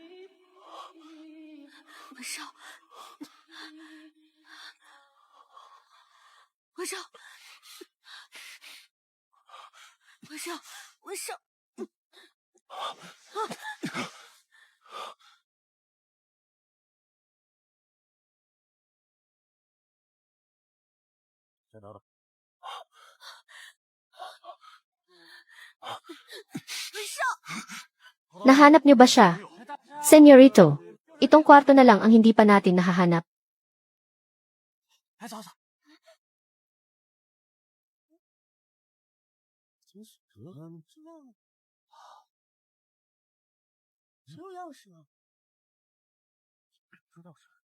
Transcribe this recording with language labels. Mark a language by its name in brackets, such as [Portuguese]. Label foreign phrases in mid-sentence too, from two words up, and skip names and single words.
[Chinese] 文少，文少，文少，文少。在哪呢？ [Filipino] Nahanap niyo ba siya? Senyorito, itong kwarto na lang ang hindi pa natin nahahanap. [Chinese] 来，走走。真是这样式啊？知道是。